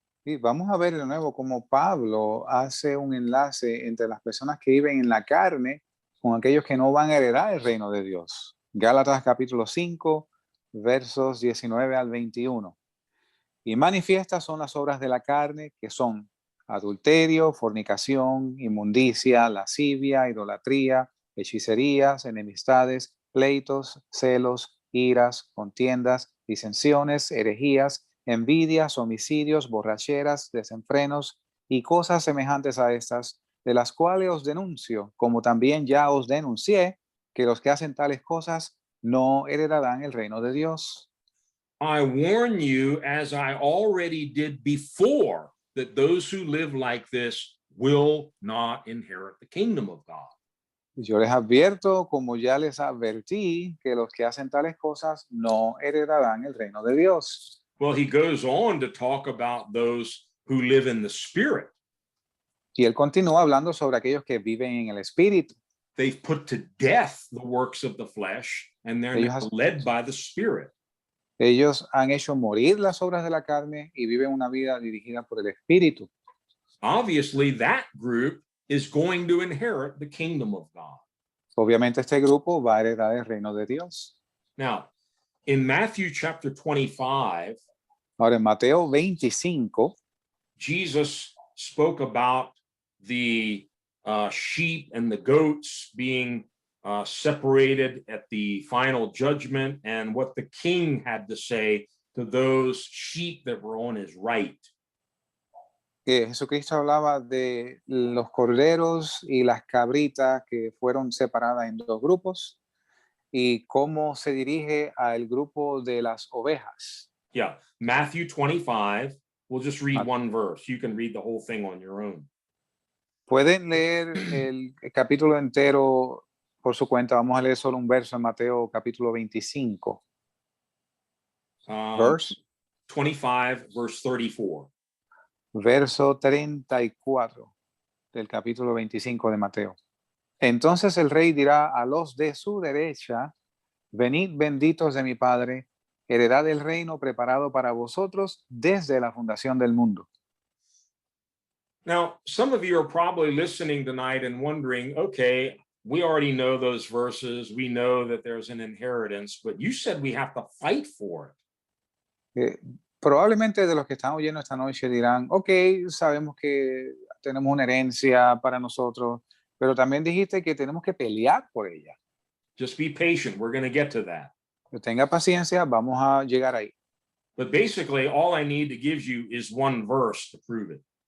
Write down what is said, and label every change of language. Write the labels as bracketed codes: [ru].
[es] Y vamos a ver de nuevo cómo Pablo hace un enlace entre las personas que viven en la carne con aquellos que no van a heredar el reino de Dios. Gálatas capítulo 5, versos 19 al 21. Y manifiestas son las obras de la carne, que son adulterio, fornicación, inmundicia, lascivia, idolatría, hechicerías, enemistades, pleitos, celos, iras, contiendas, disensiones, herejías, envidias, homicidios, borracheras, desenfrenos y cosas semejantes a estas, de las cuales os denuncio, como también ya os denuncié, que los que hacen tales cosas no heredarán el reino de Dios. [en] I warn you, as I already did before, that those who live like this will not inherit the kingdom of God. [es] Yo les advierto, como ya les advertí, que los que hacen tales cosas no heredarán el reino de Dios. [en] Well, he goes on to talk about those who live in the Spirit. [es] Y él continúa hablando sobre aquellos que viven en el Espíritu. [en] they've put to death the works of the flesh, and they're [es] Ellos, [en] now led by the Spirit. [es] ellos han hecho morir las obras de la carne y viven una vida dirigida por el Espíritu. [en] Obviously, that group is going to inherit the kingdom of God. [es] Obviamente este grupo va a heredar el reino de Dios. [en] Now, in Matthew chapter 25, [es] Ahora en Mateo 25, [en] Jesus spoke about the sheep and the goats being separated at the final judgment, and what the king had to say to those sheep that were on his right. [es] Jesucristo hablaba de los corderos y las cabritas que fueron separadas en dos grupos y cómo se dirige al grupo de las ovejas. [en] Yeah, Matthew 25. We'll just read Mat- one verse. You can read the whole thing on your own. [es] Pueden leer el capítulo entero por su cuenta. Vamos a leer solo un verso en Mateo capítulo 25. [en] Verse, 25, verse 34. [es] verso 34 del capítulo 25 de Mateo. Entonces el rey dirá a los de su derecha: venid benditos de mi Padre, heredad el reino preparado para vosotros desde la fundación del mundo. [en] Now, some of you are probably listening tonight and wondering, okay, we already know those verses. We know that there's an inheritance, but you said we have to fight for it. [es] Probablemente de los que están oyendo esta noche dirán: ok, sabemos que tenemos una herencia para nosotros, pero también dijiste que tenemos que pelear por ella. [en] Just be patient. We're going to get to that. [es] Pero tenga paciencia, vamos a llegar ahí. [en] But basically, all I need to give you is one verse to prove it.